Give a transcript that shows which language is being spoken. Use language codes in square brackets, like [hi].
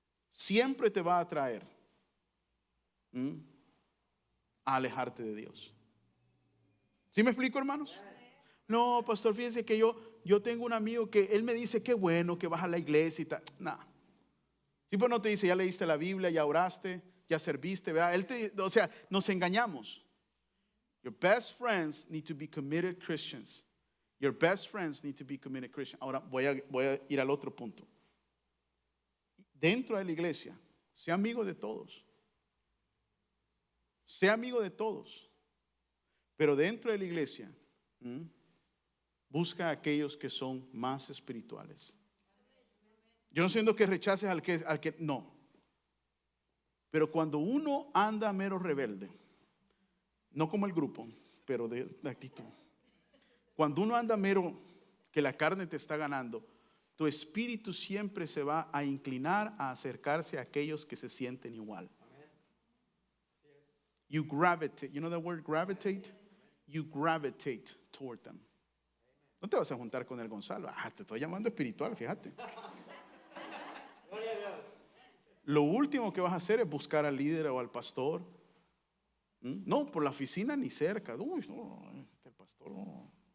[es] Siempre te va a atraer a alejarte de Dios. ¿Sí me explico, hermanos? No, pastor, fíjense que yo tengo un amigo que él me dice qué bueno que vas a la iglesia y tal. Nah. Sí, pues no te dice, ya leíste la Biblia, ya oraste, ya serviste, ¿verdad? O sea, nos engañamos. [en] Your best friends need to be committed Christians. Your best friends need to be committed Christians. [es] Ahora voy a ir al otro punto. Dentro de la iglesia, sea amigo de todos. Sea amigo de todos. Pero dentro de la iglesia, busca a aquellos que son más espirituales. Yo no siento que rechaces al que no. Pero cuando uno anda mero rebelde, no como el grupo, pero de actitud. Cuando uno anda mero que la carne te está ganando, tu espíritu siempre se va a inclinar a acercarse a aquellos que se sienten igual. [en] You gravitate. You know the word gravitate? You gravitate toward them. [es] No te vas a juntar con el Gonzalo. Te estoy llamando espiritual, fíjate. Lo último que vas a hacer es buscar al líder o al pastor. No, por la oficina ni cerca. Uy, no, el pastor no.